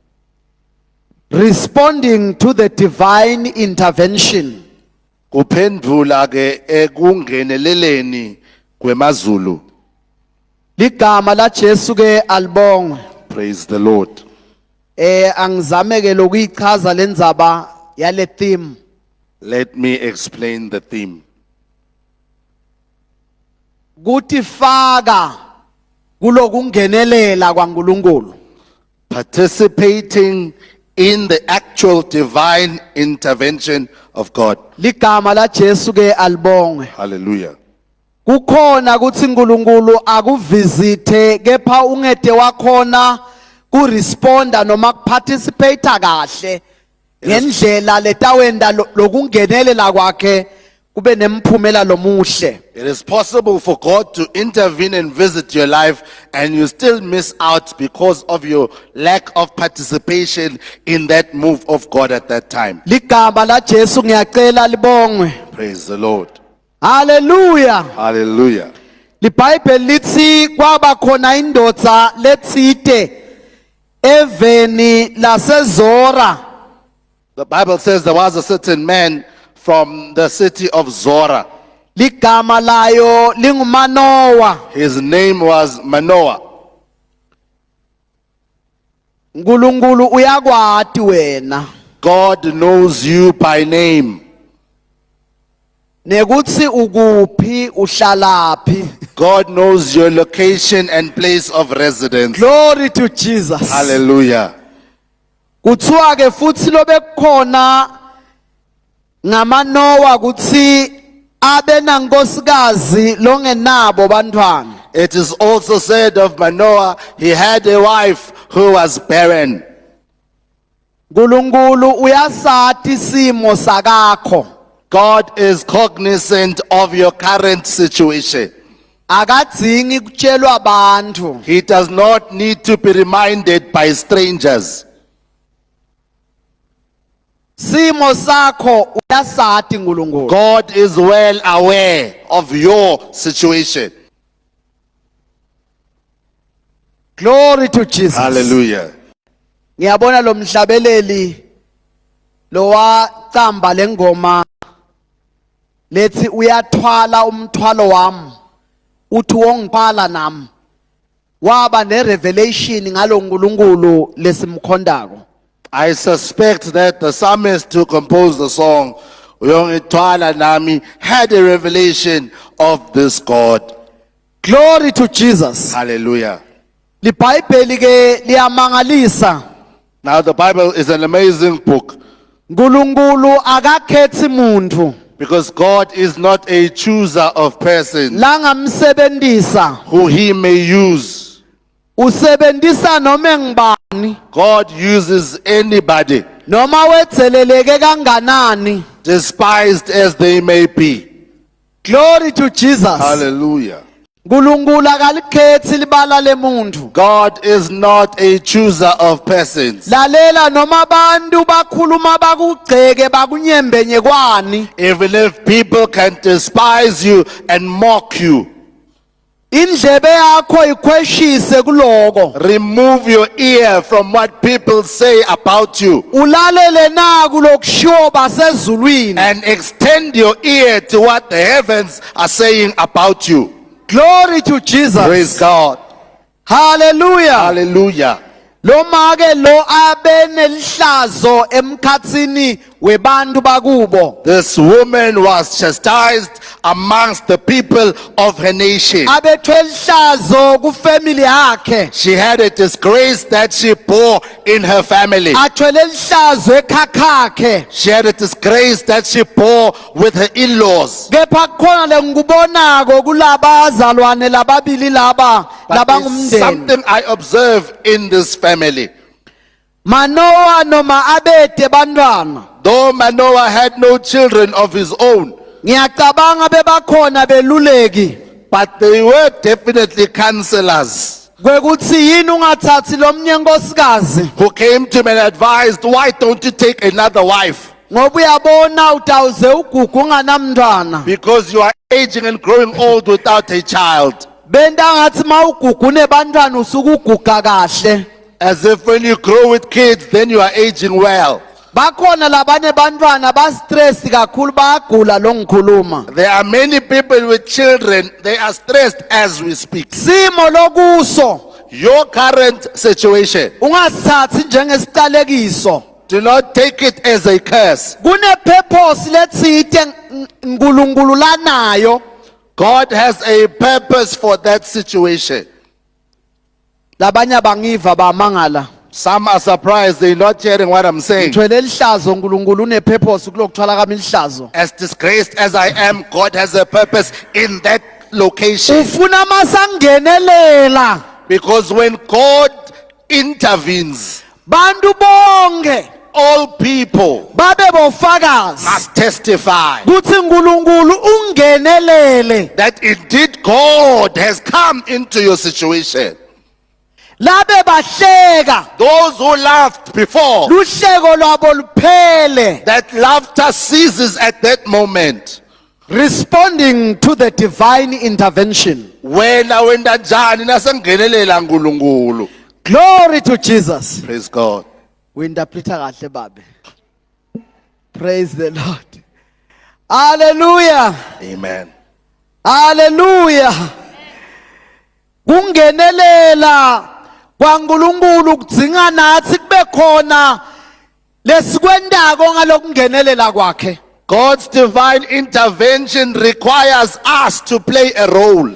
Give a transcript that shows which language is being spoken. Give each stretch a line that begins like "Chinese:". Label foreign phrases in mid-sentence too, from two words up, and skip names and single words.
English: Responding to the divine intervention.
Swati: Kuphendula ke ekungeneleleni kwemazulu. Ligama la Jesu ke alibongwe.
English: Praise the Lord.
Swati: Angizame ke lokuyichaza lendzaba yale theme.
English: Let me explain the theme.
Swati: Kuthi faka kulokungenelela kwaNkulunkulu.
English: Participating in the actual divine intervention of God.
Swati: Ligama la Jesu ke alibongwe.
English: Hallelujah.
Swati: Kukhona kuthi uNkulunkulu akuvisithe kepha ungede wakhona kuresponda noma kuparticipate kahle ngendlela letawenda lokungenelela kwakhe kube nemphumela lomuhle.
English: It is possible for God to intervene and visit your life and you still miss out because of your lack of participation in that move of God at that time.
Swati: Ligama la Jesu ngiyacela libongwe.
English: Praise the Lord. Hallelujah. Hallelujah.
Swati: LiBhayibheli lithi kwaba khona indoda letsite eveni laseZora.
English: The Bible says there was a certain man from the city of Zora.
Swati: Ligama layo lingumanowa.
English: His name was Manoah.
Swati: Nkulunkulu uyakwati wena.
English: God knows you by name.
Swati: Nekutsi ukuphi uhlalaphi.
English: God knows your location and place of residence. Glory to Jesus. Hallelujah.
Swati: Kuthiwa ke futhi lobekhona ngamanowa kuthi abe nankosikazi longenabo bantwana.
English: It is also said of Manoah, he had a wife who was barren.
Swati: Nkulunkulu uyasati simo sakakho.
English: God is cognizant of your current situation.
Swati: Akadzingi kutshelwa abantu.
English: He does not need to be reminded by strangers.
Swati: Simo sakho uyasati nkulunkulu.
English: God is well aware of your situation. Glory to Jesus. Hallelujah.
Swati: Ngiyabona lo mhlabeleli lo wacamba lengoma lethi uyathwala umthwalo wami uthi wongiphala nami waba ne revelation ngalo nkulunkulu lesimkhondako.
English: I suspect that the psalmist who composed the song, Uyongithwala Nami, had a revelation of this God. Glory to Jesus. Hallelujah.
Swati: LiBhayibheli ke liyamangalisa.
English: Now the Bible is an amazing book
Swati: Nkulunkulu akakhethi muntu
English: because God is not a chooser of persons
Swati: langamsebenzisa
English: who he may use.
Swati: usebenzisa noma ngibani
English: God uses anybody,
Swati: noma wetheleleke kanganani.
English: despised as they may be. Glory to Jesus. Hallelujah.
Swati: Nkulunkulu akalikhethi libala lemuntu.
English: God is not a chooser of persons.
Swati: Lalela noma abantu bakhuluma bakugceke bakunyembenye kwani.
English: Even if people can despise you and mock you,
Swati: Indlebe yakho ikhweshise kuloko.
English: remove your ear from what people say about you
Swati: Ulalele naku lokushiwo basezulwini.
English: and extend your ear to what the heavens are saying about you. Glory to Jesus. Praise God. Hallelujah. Hallelujah.
Swati: Lo make lo abe nelihlazo emkhatsini webantu bakubo.
English: This woman was chastised amongst the people of her nation.
Swati: Abethwe lihlazo ku family yakhe.
English: She had a disgrace that she bore in her family.
Swati: Athwele lihlazo ekhakhakhe.
English: She had a disgrace that she bore with her in-laws.
Swati: Kepha khona lengikubonako kulaba azalwane lababili laba
English: But there's
Swati: labangumndeni.
English: something I observe in this family.
Swati: Manoa noma abete bantwana.
English: Though Manoah had no children of his own,
Swati: Ngiyacabanga bebakhona beluleki.
English: but they were definitely counselors
Swati: Kwekuthi yini ungathathi lomnye nkosikazi
English: who came to him and advised, why don't you take another wife?
Swati: ngoba uyabona utawuze ugugu unganamntwana.
English: Because you are aging and growing old without a child.
Swati: Benta ngathi mawugugu unebantwana usuke uguga kahle.
English: As if when you grow with kids, then you are aging well.
Swati: Bakhona labane bantwana ba stress kakhulu bayagula lo ngikhuluma.
English: There are many people with children, they are stressed as we speak.
Swati: Simo lokuso
English: Your current situation,
Swati: ungasithathi njengesicalekiso.
English: do not take it as a curse.
Swati: Kune purpose letsite nkulunkulu lanayo.
English: God has a purpose for that situation.
Swati: Labanye bangiva bamangala.
English: Some are surprised they're not hearing what I'm saying.
Swati: Thwele lihlazo nkulunkulu une purpose kulokuthwala kami lihlazo.
English: As disgraced as I am, God has a purpose in that location.
Swati: Ufuna masangenelela.
English: Because when God intervenes,
Swati: bantu bonke
English: all people
Swati: babe bofakazi
English: must testify
Swati: kuthi uNkulunkulu ungenelele
English: that indeed God has come into your situation.
Swati: labe bahleka
English: Those who laughed before,
Swati: luhleko lwabo luphele,
English: that laughter ceases at that moment. responding to the divine intervention.
Swati: Wena wenda njani nasengenelela uNkulunkulu?
English: Glory to Jesus. Praise God.
Swati: Uyinterpreta kahle babe.
English: Praise the Lord. Hallelujah. Amen. Hallelujah.
Swati: Kungenelela kwaNkulunkulu kudzinga nathi kube khona lesikwendako ngalokungenelela kwakhe.
English: God's divine intervention requires us to play a role.